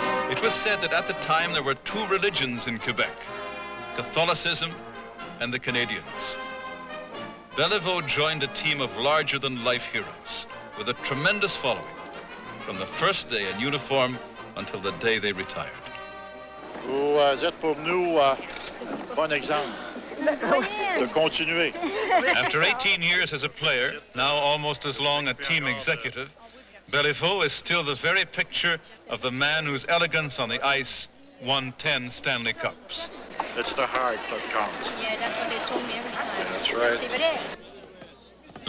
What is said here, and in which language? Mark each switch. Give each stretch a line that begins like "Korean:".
English: It was said that at the time there were two religions in Quebec, Catholicism and the Canadians. Beliveau joined a team of larger-than-life heroes with a tremendous following from the first day in uniform until the day they retired.
French: Vous êtes pour nous bon exemple de continuer.
English: After 18 years as a player, now almost as long a team executive, Beliveau is still the very picture of the man whose elegance on the ice won 10 Stanley Cups. It's the heart that counts. Yeah, that's what they told me every time. That's right.